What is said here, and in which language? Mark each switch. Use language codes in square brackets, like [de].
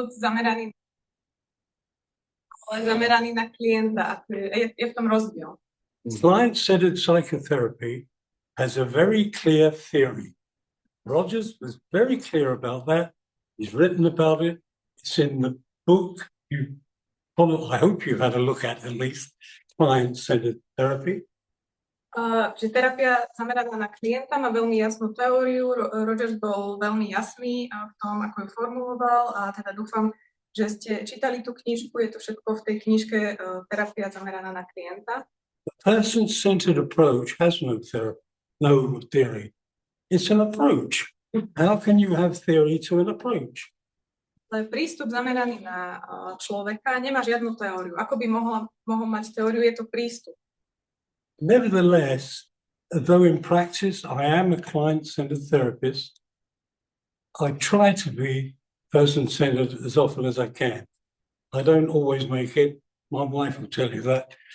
[sk] zameraný, ale zameraný na klienta. Je v tom rozdiel. [en] Client-centered psychotherapy has a very clear theory. Rogers was very clear about that. He's written about it. It's in the book. I hope you've had a look at least client-centered therapy. [sk] Že terapia zameraná na klienta má veľmi jasnú teóriu. Rogers bol veľmi jasný v tom, ako ju formuloval, a teda dúfam, že ste čítali tú knižku. Je to všetko v tej knižke Terapia zameraná na klienta. [en] The person-centered approach has no theory. It's an approach. How can you have theory to an approach? [sk] Ale prístup zameraný na človeka nemá žiadnu teóriu. Ako by mohol mať teóriu, je to prístup. [en] Nevertheless, though in practice I am a client-centered therapist, I try to be person-centered as often as I can. I don't always make it. My wife will tell you that.